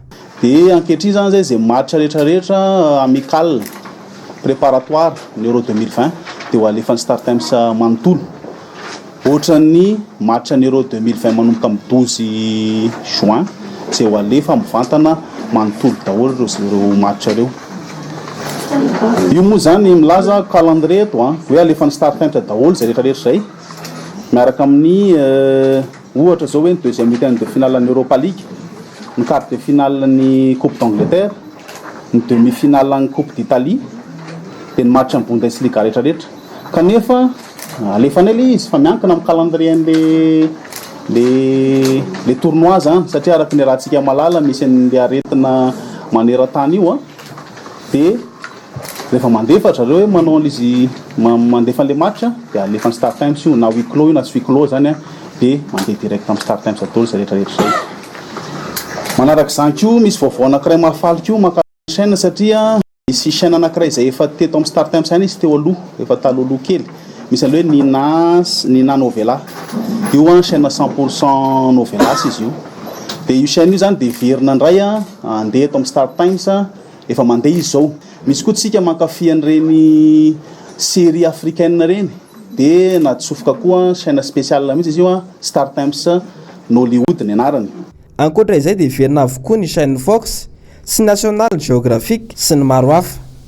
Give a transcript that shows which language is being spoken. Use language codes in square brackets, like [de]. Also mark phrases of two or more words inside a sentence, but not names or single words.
[mg] Dia ankehitriny zany zay match rehetrarehetra [fr] amical préparatoire [mg] ny Euro 2020 dia ho alefan'ny Star Times manontolo ohatra ny match ny Euro 2020 manomboka amin'ny 12 juin zay ho alefa mivantana manontolo daholo ireo match reo. Io moa zany milaza calendrier eto hoe alefa ny start time daholo zay rehetrarehetra zay miaraka amin'ny ohatra zao hoe ny [fr] deuxième week-end de finale [mg] ny Europa League, ny [fr] quart de finale [mg] ny Coupe d'Angleterre, ny demi-finale ny Coupe d'Italie, dia ny match ny Bundesliga rehetrarehetra. Kanefa alefanay le izy fa miankina amin'ny calendrier le tournoi zany satria araka ny rahantsika malala misy an'le aretina maneran-tany io dia rehefa mandefatra reo hoe manao an'izy mandefa an'le match dia alefa ny start time sy io na [fr] huis clos [mg] io na tsy [fr] huis clos [mg] zany dia mandeha direct amin'ny start time daholo zay rehetrarehetra zay. Manaraka izany koa misy vaovao anankiray mahafaly koa maka chaîne satria misy chaîne anankiray zay efa teto amin'ny start time zany izy teo aloha efa taloaloha kely misy aloha hoe Nina Novela io chaîne 100% novelas izy io dia io chaîne io zany dia verina indray andeha eto amin'ny start times efa mandeha izy zao. Misy koa tsika mankafy an'ireny [fr] série africaine [mg] reny dia natsofoka koa [fr] chaîne spéciale [mg] mihitsy izy io Star Times Nollywood ny anarany. Ankoatra izay dia verina avokoa ny chaîne Fox sy National Geographic sy ny maro hafa.